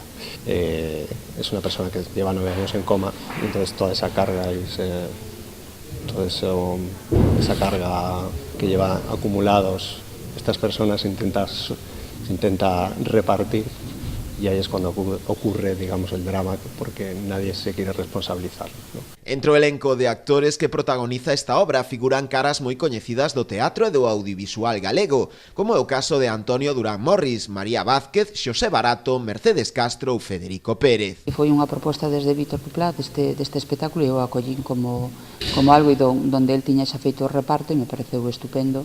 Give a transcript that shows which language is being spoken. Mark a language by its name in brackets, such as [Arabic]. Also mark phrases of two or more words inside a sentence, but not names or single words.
[Spanish] Es una persona que lleva 9 años en coma, entonces toda esa carga esa carga que lleva acumulados estas personas se intenta repartir. Y ahí es cuando ocurre, digamos, el drama, porque nadie se quiere responsabilizar, ¿no? [Galician] Entre o elenco de actores que protagoniza esta obra figuran caras moi coñecidas do teatro e do audiovisual galego, como é o caso de Antonio Durán Morris, María Vázquez, Xosé Barato, Mercedes Castro ou Federico Pérez. Foi unha proposta desde Víctor Duplá deste espectáculo e eu acollín como algo donde el tiña xa feito o reparto e me pareceu estupendo.